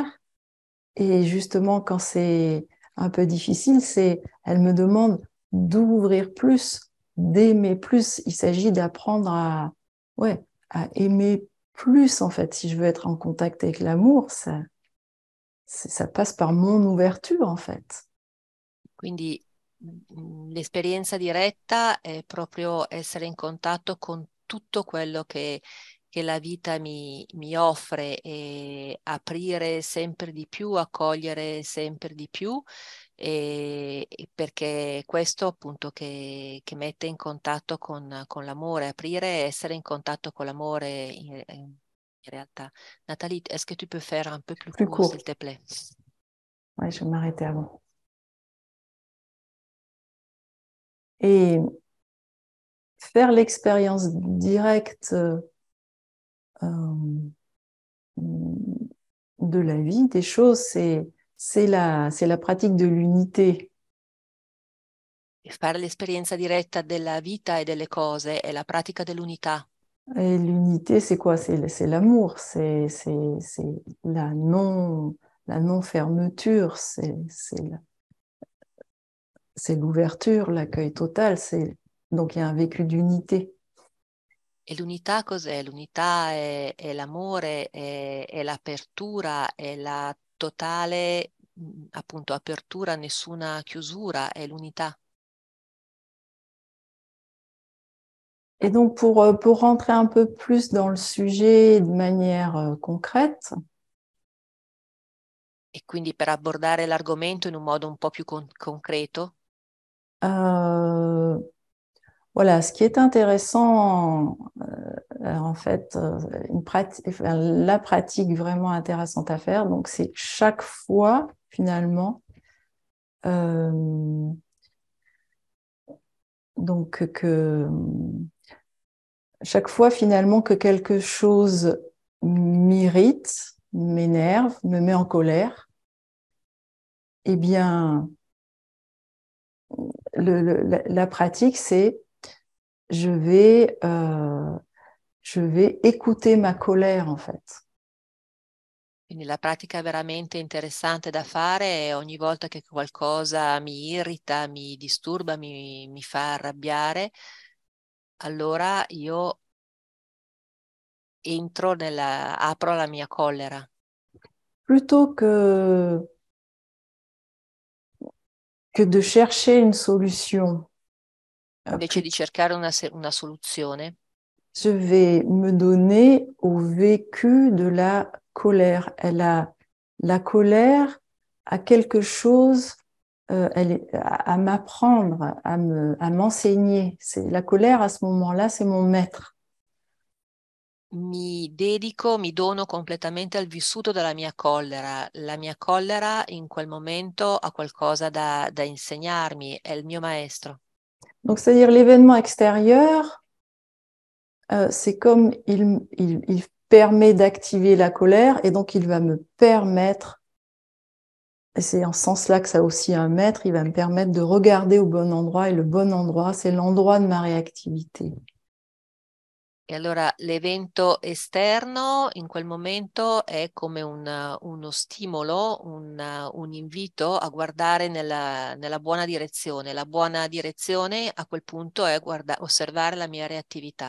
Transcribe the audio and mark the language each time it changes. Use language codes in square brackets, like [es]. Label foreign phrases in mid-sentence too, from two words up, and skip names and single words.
[fr] Et justement, quand c'est un peu difficile, elle me demande d'ouvrir plus, d'aimer plus. Il s'agit d'apprendre ouais, à aimer plus, en fait. Si je veux être en contact avec l'amour, ça passe par mon ouverture, en fait. [it] Quindi l'esperienza diretta è proprio essere in contatto con tutto quello che la vita mi offre e aprire sempre di più, accogliere sempre di più, e perché questo appunto che mette in contatto con l'amore, aprire e essere in contatto con l'amore in realtà. [fr] Nathalie, est-ce que tu peux faire un peu plus Plus court, s'il court. te plaît? Ouais, je vais m'arrêter avant. Et faire l'expérience directe de la vie, des choses, c'est la pratique de l'unité. [it] E fare l'esperienza diretta della vita e delle cose è la pratica dell'unità. [fr] Et l'unité, c'est quoi? C'est l'amour, la non-fermeture, c'est l'ouverture, l'accueil total. Donc il y a un vécu d'unité. [it] E l'unità cos'è? L'unità è l'amore, è l'apertura, è la totale, appunto, apertura, nessuna chiusura, è l'unità. [fr] Et donc pour rentrer un peu plus dans le sujet de manière concrète, [it] E quindi per abbordare l'argomento in un modo un po' più concreto, [fr] euh, voilà, ce qui est intéressant, en fait, la pratique vraiment intéressante à faire, donc c'est chaque fois, finalement, euh, donc chaque fois, finalement, que quelque chose m'irrite, m'énerve, me met en colère, eh bien, la pratique, c'est je vais écouter ma colère, en fait. [it] quindi la pratica veramente interessante da fare è ogni volta che qualcosa mi irrita, mi disturba, mi fa arrabbiare, allora io apro la mia collera. [fr] Plutôt que de chercher une solution, [it] invece di cercare una soluzione, [fr] je vais me donner au vécu de la colère. La colère a quelque chose à m'apprendre, à m'enseigner. La colère, à ce moment-là, c'est mon maître. [it] mi dono completamente al vissuto della mia collera. La mia collera in quel momento ha qualcosa da insegnarmi, è il mio maestro. [fr] Donc, c'est-à-dire l'événement extérieur, c'est comme il permet d'activer la colère et donc il va me permettre, et c'est en ce sens-là que ça a aussi un maître, il va me permettre de regarder au bon endroit et le bon endroit, c'est l'endroit de ma réactivité. [it] E allora l'evento esterno in quel momento è come uno stimolo, un invito a guardare nella buona direzione. La buona direzione a quel punto è osservare la mia reattività.